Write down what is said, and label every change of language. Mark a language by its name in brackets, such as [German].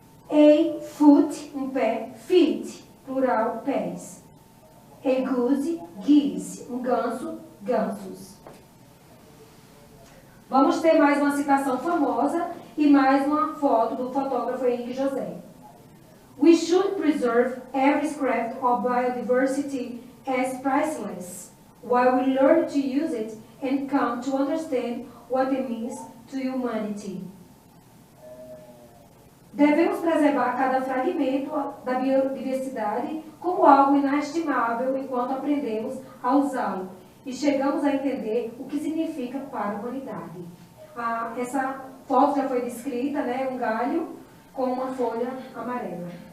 [English] A foot, [Portuguese] um pé. [English] Feet, plural, [Portuguese] pés. [English] A goose, geese. [Portuguese] Um ganso, gansos. Vamos ter mais uma citação famosa e mais uma foto do fotógrafo Henrique José. [English] We should preserve every scrap of biodiversity as priceless, while we learn to use it and come to understand what it means to humanity. [Portuguese] Devemos preservar cada fragmento da biodiversidade como algo inestimável enquanto aprendemos a usá-lo e chegamos a entender o que significa para a humanidade. Essa foto já foi descrita, né? Um galho com uma folha amarela.